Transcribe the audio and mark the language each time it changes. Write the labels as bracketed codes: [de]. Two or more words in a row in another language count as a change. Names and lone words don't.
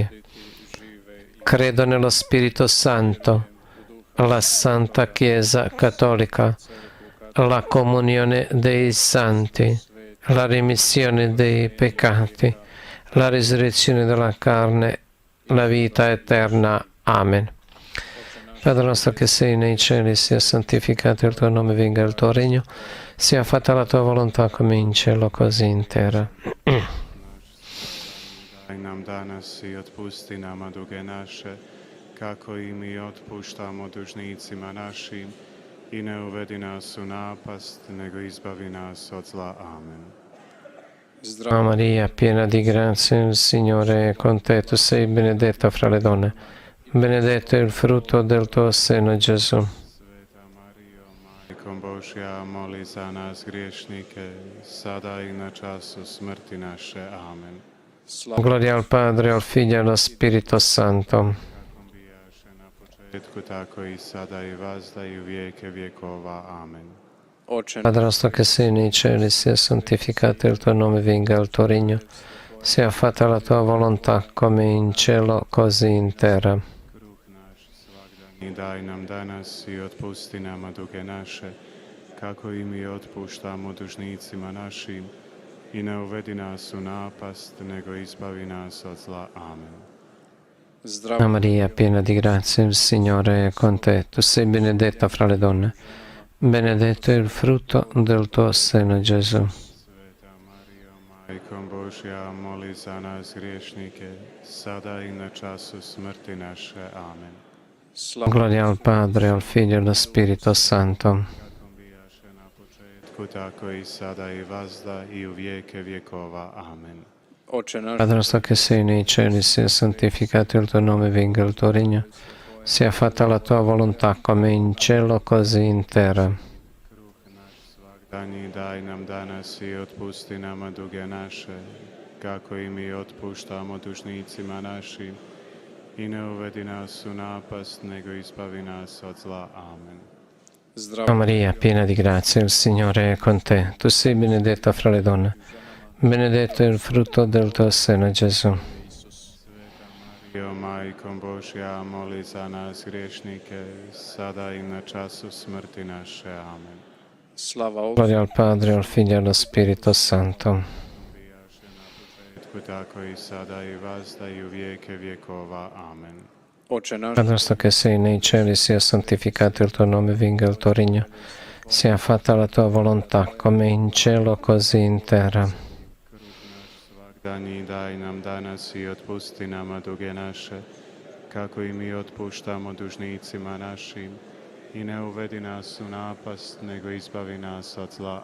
[it] Credo nello Spirito Santo, la Santa Chiesa Cattolica, la comunione dei santi, la remissione dei peccati, la risurrezione della carne, la vita eterna. Amen. Padre nostro che sei nei cieli, sia santificato il tuo nome, venga il tuo regno, sia fatta la tua volontà come in cielo così in terra. [hr] Daj nam danas i otpusti nama duge naše, kako i mi otpuštamo dužnicima našim, i ne uvedi nas u napast, nego izbavi nas od zla. Amen. [it] Ave Maria, piena di grazia, il Signore è con te, tu sei benedetta fra le donne. Benedetto è il frutto del tuo seno, Gesù. [hr] Majko Božja, moli za nas griješnike, sada i na času smrti naše. Amen. [it] Gloria al Padre, al Figlio e allo Spirito Santo. [hr] Početku tako i sada i vazda i u vijeke vjekova. Amen. [it] Padre nostro che sei nei cieli, sia santificato il tuo nome, venga il tuo regno, sia fatta la tua volontà come in cielo così in terra. [hr] I daj nam danas i otpusti nama duge naše, kako i mi otpuštamo dužnicima našim, i ne uvedi nas u napast, nego izbavi nas od zla. Amen. [it] Ave Maria, piena di grazia, il Signore è con te, tu sei benedetta fra le donne, benedetto è il frutto del tuo seno, Gesù. [hr] Majko Božja, moli za nas griješnike, sada i na času smrti naše. Amen. [it] Gloria al Padre, al Figlio e allo Spirito Santo. [hr] Početku tako i sada i vazda i u vijeke vjekova. Amen. [it] Padre nostro che sei nei cieli, sia santificato il tuo nome, venga il tuo regno, sia fatta la tua volontà come in cielo così in terra. [hr] Svagdanji daj nam danas i otpusti nama duge naše, kako i mi otpuštamo dužnicima našim, i ne uvedi nas u napast, nego izbavi nas od zla. Amen. [it] Ave Maria, piena di grazia, il Signore è con te, tu sei benedetta fra le donne, benedetto è il frutto del tuo seno, Gesù. Mario, [hr] Majko Božja, moli za nas griješnike, sada i na času smrti naše. Amen. [it] Gloria al Padre, al Figlio e allo Spirito Santo. [hr] Tako i sada i vazda i u vijeke vjekova. Amen. [it] Padre nostro che sei nei cieli, sia santificato il tuo nome, venga il tuo regno, sia fatta la tua volontà come in cielo così in terra. [hr] Svagdanji daj nam danas i otpusti nama duge naše, kako i mi otpuštamo dužnicima našim, i ne uvedi nas u napast, nego izbavi nas od zla.